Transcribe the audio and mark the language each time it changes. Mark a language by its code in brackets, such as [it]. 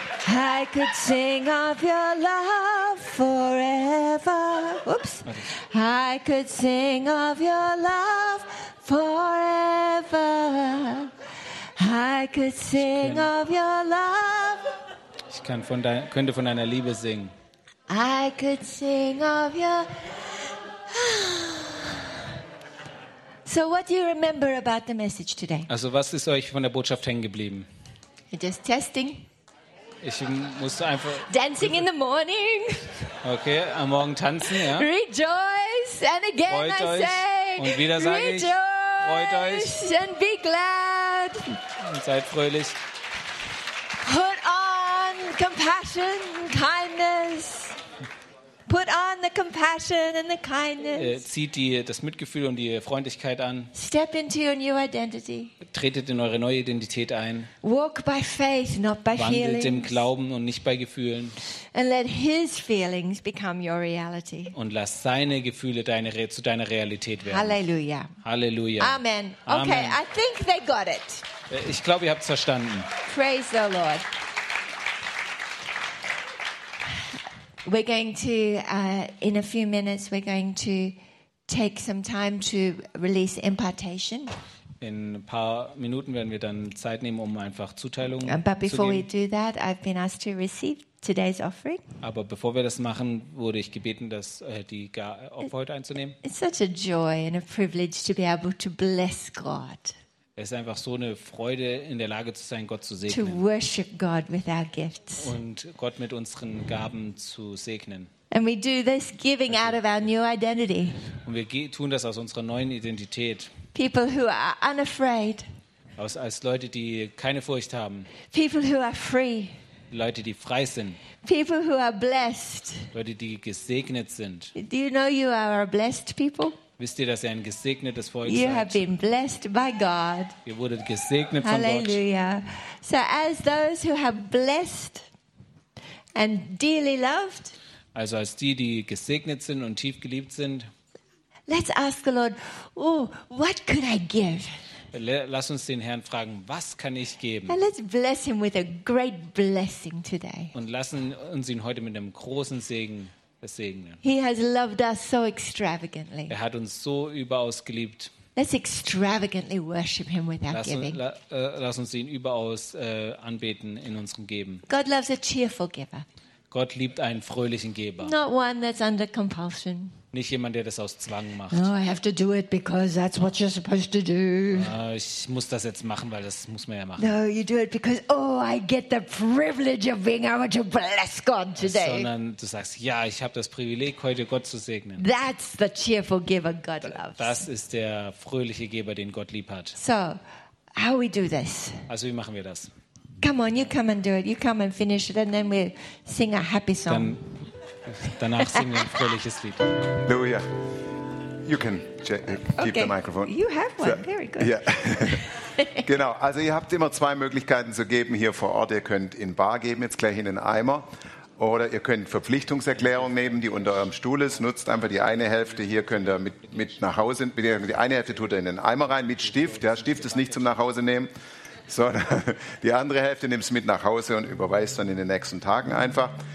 [en] I could sing of your love forever. Oops. I could sing of your love forever. I could sing of your love. [de] Ich kann von könnte von deiner Liebe singen. [en] I could sing of your. So what do you remember about the message today? [de] Also, was ist euch von der Botschaft hängen geblieben? [en] Just testing. [de] Ich musste einfach [en] dancing in the morning. [de] Okay, am Morgen tanzen, ja. [en] Rejoice and again [de] freut [en] I [de] euch. [en] Say. [de] Und wieder sage ich, freut euch. [en] And be glad. [de] Und seid fröhlich. [en] Put on compassion, kindness. Put on the compassion and the kindness. [de] Zieht die das Mitgefühl und die Freundlichkeit an. [en] Step into your new identity. [de] Tretet in eure neue Identität ein. [en] Walk by faith, not by [de] wandelt [en] feelings. [de] Im Glauben und nicht bei Gefühlen. [en] And let his feelings become your reality. [de] Und lass seine Gefühle zu deiner Realität werden. Halleluja. Halleluja. [en] Amen. Okay, I think they got it. [de] Ich glaube, ihr habt es verstanden. [en] Praise the Lord. We're going to in a few minutes we're going to take some time to release impartation. [de] In ein paar Minuten werden wir dann Zeit nehmen, um einfach Zuteilungen zu geben. [en] But before we do that, I've been asked to receive today's offering. [de] Aber bevor wir das machen, wurde ich gebeten, das die Opfer heute einzunehmen. [en] It's such a joy and a privilege to be able to bless God. [de] Es ist einfach so eine Freude, in der Lage zu sein, Gott zu segnen. [en] To worship God with our gifts. [de] Und Gott mit unseren Gaben zu segnen. [en] And we do this giving out of our new identity. [de] Und wir tun das aus unserer neuen Identität. [en] People who are unafraid. [de] Als Leute, die keine Furcht haben. [en] People who are free. [de] Leute, die frei sind. [en] People who are blessed. [de] Leute, die gesegnet sind. [en] Do you know you are a blessed people? [de] Wisst ihr, dass ihr ein gesegnetes Volk [en] you [de] seid? [en] Have been blessed by God. [de] Ihr wurdet gesegnet Halleluja. Von Gott. [en] So as those who have blessed and dearly loved, [de] also als die, die gesegnet sind und tief geliebt sind, [en] let's ask the Lord, what could I give? [de] Lass uns den Herrn fragen, was kann ich geben? [en] And let's bless him with a great blessing today. [de] Und lassen uns ihn heute mit einem großen Segen [en] He has loved us so extravagantly. [de] Er hat uns so überaus geliebt. [en] Let's extravagantly worship him without giving. [de] Lass uns ihn überaus anbeten in unserem Geben. [en] God loves a cheerful giver. [de] Gott liebt einen fröhlichen Geber. [en] Not one that's under compulsion. [de] Nicht jemand, der das aus Zwang macht. [en] No, I have to do it because that's what you're supposed to do. [de] Ich muss das jetzt machen, weil das muss man ja machen. [en] No, you do it because oh, I get the privilege of being able to bless God today. [de] Sondern du sagst, ja, ich habe das Privileg, heute Gott zu segnen. [en] That's the cheerful giver God loves. [de] Das ist der fröhliche Geber, den Gott lieb hat. [en] So, how we do this? [de] Also wie machen wir das? [en] Come on, you come and do it. You come and finish it, and then we'll sing a happy song. [de] Danach singen wir ein fröhliches Lied. [en] Hallelujah. You can keep the microphone. You have one. Very good. [de] Yeah. Genau. Also ihr habt immer zwei Möglichkeiten zu geben hier vor Ort. Ihr könnt in bar geben, jetzt gleich in den Eimer. Oder ihr könnt Verpflichtungserklärung nehmen, die unter eurem Stuhl ist. Nutzt einfach die eine Hälfte. Hier könnt ihr mit nach Hause. Die eine Hälfte tut ihr in den Eimer rein mit Stift. Ja, Stift ist nicht zum Nachhause nehmen. Sondern die andere Hälfte nimmt es mit nach Hause und überweist dann in den nächsten Tagen einfach.